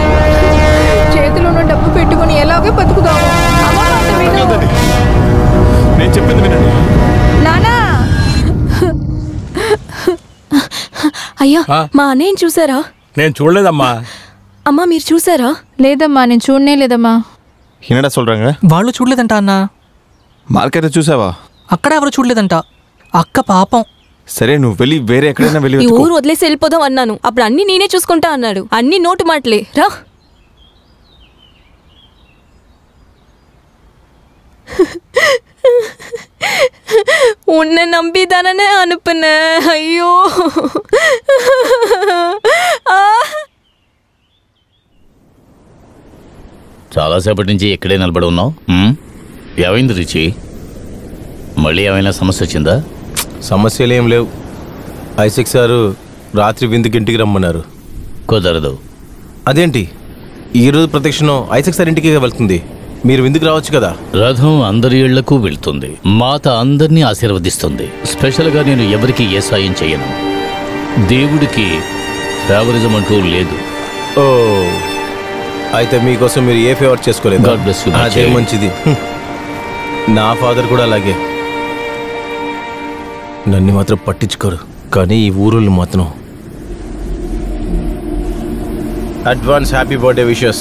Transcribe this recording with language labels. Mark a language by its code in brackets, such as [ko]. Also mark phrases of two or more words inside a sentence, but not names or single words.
[te] చేతిలో ఉన్న డబ్బు పెట్టుకుని ఎలాగే బతుకుదాము. అమ్మ మాట విను. నేను చెప్పింది వినండి. నానా, అయ్యా, మా అన్నయ్యని చూసారా? నేను చూడలేదమ్మా. అమ్మా, మీరు చూసారా? లేదమ్మా, నేను చూడనే లేదమ్మా. [ta] என்னடா சொல்றாங்க? [te] వాళ్ళు చూడలేదంట అన్న. మార్కెట్ చూసావా? అక్కడ ఎవరు చూడలేదంట. అక్క పాపం. సరే, నువ్వు వెళ్ళి వేరే ఎక్కడైనా వెళ్ళి ఈ ఊరు వదిలేసి వెళ్ళిపోదాం అన్నాను. అప్పుడు అన్ని నేనే చూసుకుంటా అన్నాడు. అన్ని నోటు మాటలే. రా. [ta] உன்னை நம்பிதானே அனுப்புனேன். ஐயோ, [te] చాలాసేపటి నుంచి ఇక్కడే నిలబడి ఉన్నావు. ఏమైంది రిచి? మళ్ళీ ఏమైనా సమస్య వచ్చిందా? సమస్యలు ఏం లేవు. ఐసెక్ సారు రాత్రి విందుకి ఇంటికి రమ్మన్నారు. కుదరదు. అదేంటి, ఈరోజు ప్రత్యక్షణం ఐసెక్ సార్ ఇంటికి వెళ్తుంది? మీరు విందుకు రావచ్చు కదా. రథం అందరి ఇళ్లకు వెళ్తుంది. మాత అందరినీ ఆశీర్వదిస్తుంది. స్పెషల్గా నేను ఎవరికి ఏ సాయం చేయను. దేవుడికి ఫేవరిజం అంటూ లేదు. ఓ అయితే మీకోసం మీరు ఏ ఫేవర్ చేసుకోలేదు. [en] God bless you, [te] అదే మంచిది. నా ఫాదర్ కూడా అలాగే. నన్ను మాత్రం పట్టించుకోరు, కానీ ఈ ఊరులు మాత్రం. [en] advance happy birthday wishes.